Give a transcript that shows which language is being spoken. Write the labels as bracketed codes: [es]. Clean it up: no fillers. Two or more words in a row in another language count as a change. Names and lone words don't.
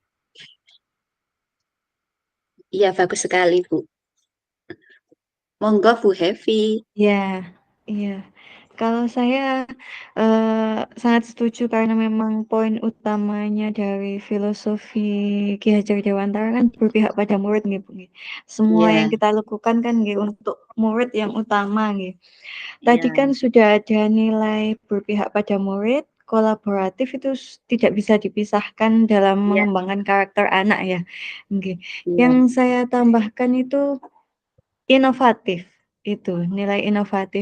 [id] Iya, bagus sekali Bu. Monggo Bu Hevi. Ya, iya. Kalau saya sangat setuju karena memang poin utamanya dari filosofi Ki Hajar Dewantara kan berpihak pada murid nggih, Bu, nggih. Semua yang Iya, kita lakukan kan nggih untuk murid yang utama nggih. Tadi Iya, kan sudah ada nilai berpihak pada murid, kolaboratif itu tidak bisa dipisahkan dalam iya, mengembangkan karakter anak ya, nggih. Yang iya, saya tambahkan itu inovatif, itu nilai inovatif.